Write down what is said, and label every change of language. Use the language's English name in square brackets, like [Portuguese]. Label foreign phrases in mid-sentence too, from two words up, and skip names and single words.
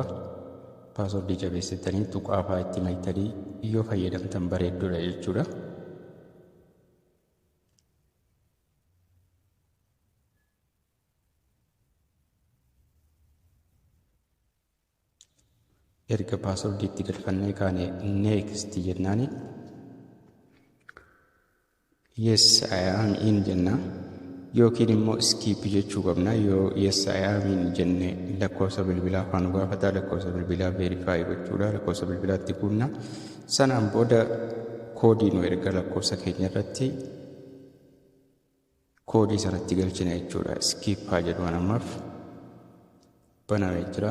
[Oromo] Paaswoordii jabeessitanii tuqaa fa'aa itti maktanii yoo fayyadamtan bareeddoodha jechuudha. Erga paaswoordii itti galfannee kaane next jennaani. [English] Yes I am in [Oromo] jenna. Yookiin immoo skip jechuu qabna. Yoo [English] yes I am in [Oromo] jenne lakkoofsa bilbilaa afaan gaafata. Lakkoofsa bilbilaa verify gochuudha. Lakkoofsa bilbilaatti kunna. Sanaan booda koodii nu erga lakkoofsa keenya irratti koodii sanatti galchina jechuudha. Skip haa jedhu ammaaf banamee jira.